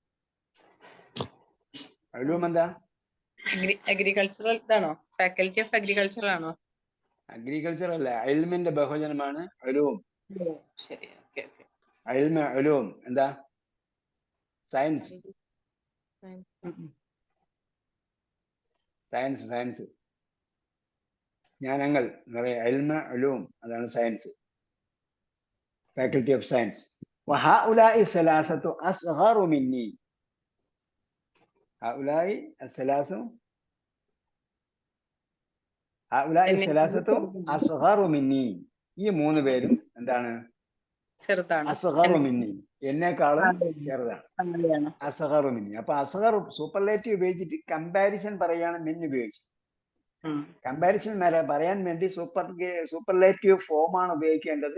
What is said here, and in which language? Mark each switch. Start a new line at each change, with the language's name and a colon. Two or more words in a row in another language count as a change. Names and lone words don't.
Malayalam: علوم എന്താ? അഗ്രികൾച്ചറൽ ഇതാണോ?
English: faculty of agriculture
Malayalam: ആണോ? അഗ്രികൾച്ചർ അല്ല, ഇൽമിന്റെ ബഹുവചനമാണ് ഉലൂം. ശരി, ഓക്കെ ഓക്കെ. ഇൽമ, ഉലൂം എന്താ? സയൻസ്.
English: science science
Malayalam: ജ്ഞാനങ്ങൾ എന്ന് പറയാം. ഇൽമ, ഉലൂം അതാണ് സയൻസ്,
English: faculty of science.
Arabic: وهؤلاء الثلاثة أصغر مني. هؤلاء الثلاثة أصغر مني.
Malayalam: ഈ മൂന്ന് പേരും എന്താണ്? ചെറുതാണ്.
Arabic: أصغر مني,
Malayalam: എന്നെക്കാളും ചെറുതാണ്.
Arabic: أصغر مني.
Malayalam: അപ്പൊ അസ്ഗർ സൂപ്പർലേറ്റീവ് ഉപയോഗിച്ചിട്ട് കമ്പാരിസൺ പറയാണ് മിൻ ഉപയോഗിച്ച്. കമ്പാരിസൺ പറയാൻ വേണ്ടി
English: superlative form
Malayalam: ആണ് ഉപയോഗിക്കേണ്ടത്.